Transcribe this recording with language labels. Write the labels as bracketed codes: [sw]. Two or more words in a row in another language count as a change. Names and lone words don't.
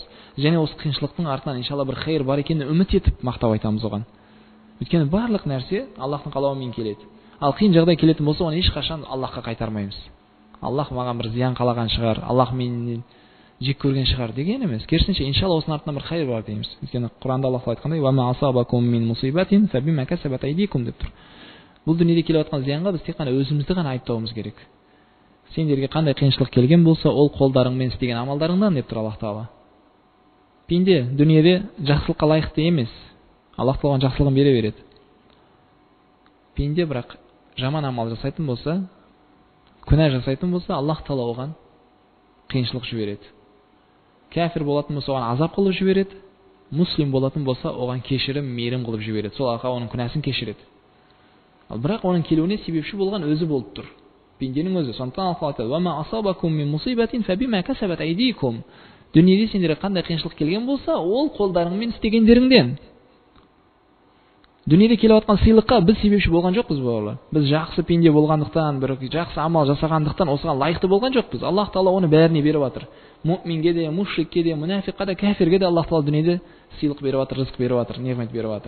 [kk] Және осы қиыншылықтың артынан иншалла бір хайыр бар екенін үміт етіп мақтау айтамыз оған. Өйткені барлық нәрсе Аллахтың қалауымен келеді. Ал қиын жағдай келетін болса, оны ешқашан Аллахқа қайтармаймыз. Аллах маған бір зиян қалаған шығар, Аллах менен жек көрген шығар деген емес. Керісінше, иншалла осының артынан бір хайыр бар дейміз. Өйткені Құранда Аллах айтқандай: [ar] "وَمَا أَصَابَكُمْ مِنْ مُصِيبَةٍ فَبِمَا كَسَبَتْ أَيْدِيكُمْ" [kk] деп тұр. Бұл дүниеде келіп жатқан зиянға біз тек қана өзімізді ғана айыптауымыз керек. Сендерге қандай қиыншылық келген болса, ол қолдарыңмен істеген амалдарыңнан деп тұр Аллах Тағала. Пенде дүниеде жақсылыққа лайықты емес. Аллах Тағала жақсылығын бере береді. Пенде бірақ жаман амал жасайтын болса, күнә жасайтын болса, Аллах Тағала оған қиыншылық жібереді. Кәфір болатын болса, оған азап қылып жібереді. Муслим болатын болса, оған кешірім, мейірім қылып жібереді. Сол арқылы оның күнәсін кешіреді. Ал бірақ оның келуіне себепші болған өзі болып тұр. Пенденің өзі. Сондықтан Аллах айтады: [ar] "وَمَا أَصَابَكُمْ مِنْ مُصِيبَةٍ فَبِمَا كَسَبَتْ أَيْدِيكُمْ." [kk] Дүниеде сендерге қандай қиыншылық келген болса, ол қолдарыңмен істегендеріңден. Дүниеде келіп жатқан сыйлыққа біз себепші болған жоқпыз, бауырлар. Біз жақсы пенде болғандықтан, бір жақсы амал жасағандықтан осыған лайықты болған жоқпыз. Аллах Тағала оны бәріне беріп жатыр. Муъминге де, мушрикке де, мунафиққа да, кәфирге де Аллах Тағала дүниеде сыйлық беріп жатыр, рызық беріп жатыр, неғмет беріп жатыр.